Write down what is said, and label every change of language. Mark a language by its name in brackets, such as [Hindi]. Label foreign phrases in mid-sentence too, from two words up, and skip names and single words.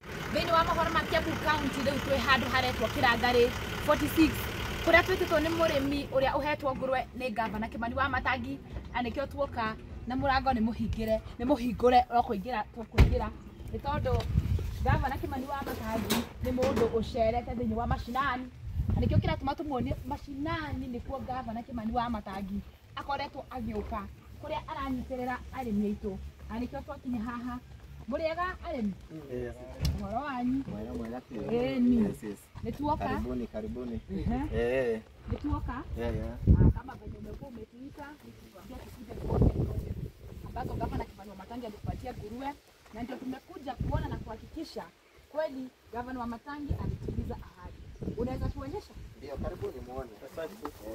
[Kikuyu] Thĩinĩ wa mohoro ma Kiambu County rĩu twĩ handũ haretwo Kĩrangarĩ 46 kũrĩa twĩtĩtwo nĩ mũrĩmi ũrĩa ũhetwo ngũrwe nĩ Gavana Kimani Wamatangi, na nĩkĩo tuoka na mũrango nĩ mũhingũre no kũingĩra tũkũingĩra nĩ tondũ Gavana Kimani Wamatangi nĩ mũndũ ũcerete thĩinĩ wa mashinani, na nĩkĩo kĩratũma tũmuonie mashinani nĩkuo Gavana Kimani Wamatangi akoretwo agĩũka kũrĩa aranyitĩrĩra arĩmi aitũ, na nĩkĩo twakinya haha. Mũrĩega arĩmi? Ũhoro wanyu? Nĩ tuoka? [Swahili] Karibuni. [Kikuyu] Nĩ tuoka? [Swahili] Kama venye umekuwa umetuita nikuambia tukuje kuona ambazo Gavana Kimani Wamatangi alitupatia nguruwe, na ndio tumekuja kuona na kuhakikisha kweli Gavana Wamatangi alitimiza ahadi. Unaweza tuonyesha? Ndio, karibuni muone. Asante.